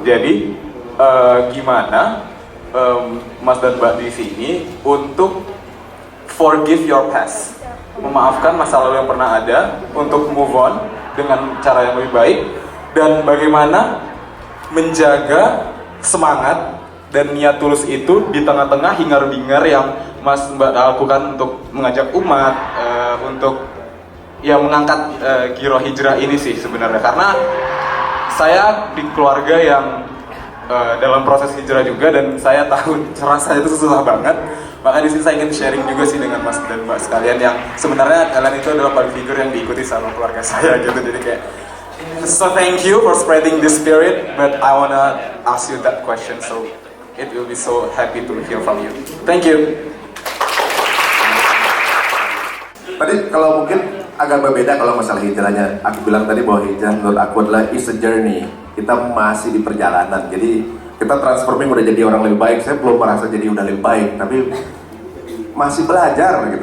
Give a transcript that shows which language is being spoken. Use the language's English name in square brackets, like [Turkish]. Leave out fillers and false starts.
[Indonesian] Jadi gimana Mas dan Mbak di sini untuk [English] forgive your past, [Indonesian] memaafkan masa lalu yang pernah ada, untuk move on dengan cara yang lebih baik, dan bagaimana menjaga semangat dan niat tulus itu di tengah-tengah hingar-bingar yang Mas Mbak lakukan untuk mengajak umat, untuk ya mengangkat giro hijrah ini sih sebenarnya. Karena saya di keluarga yang dalam proses hijrah juga, dan saya tahu rasanya itu susah banget. Maka di sini saya ingin sharing juga sih dengan Mas dan Mbak sekalian yang sebenarnya kalian itu adalah public figure yang diikuti sama keluarga saya gitu. Jadi kayak, [English] so thank you for spreading this spirit, but I wanna ask you that question, so it will be so happy to hear from you. Thank you. [Indonesian] Tadi kalau mungkin agak berbeda kalau masalah hijrahnya. Aku bilang tadi bahwa hijrah menurut aku adalah [English] is a journey. [Indonesian] Kita masih di perjalanan. Jadi kita transforming udah jadi orang lebih baik. Saya belum merasa jadi udah lebih baik, tapi masih belajar gitu.